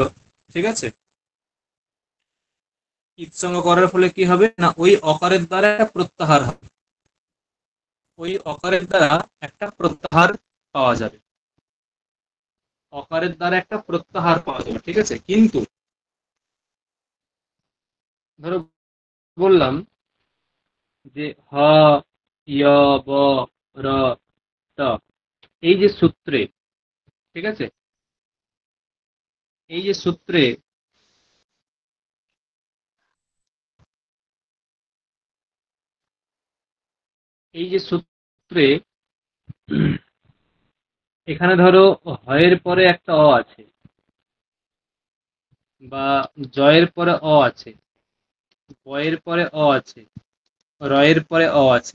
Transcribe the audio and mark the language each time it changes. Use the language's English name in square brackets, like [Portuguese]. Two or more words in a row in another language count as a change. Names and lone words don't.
[Bangla] ঠিক আছে, ইৎসঙ্গ করার ফলে কি হবে না ওই অকারের দ্বারা একটা প্রত্যাহার হবে, ওই অকারের দ্বারা একটা প্রত্যাহার পাওয়া যাবে, অকারের দ্বারা একটা প্রত্যাহার পাওয়া যাবে। ঠিক আছে, কিন্তু ধরো বললাম যে হ ইয় ব র ট, এই যে সূত্রে, ঠিক আছে, এই যে সূত্রে এখানে ধরো হয়ের পরে একটা অ আছে বা জয়ের পরে অ আছে, বয়ের পরে অ আছে, রয়ের পরে অ আছে।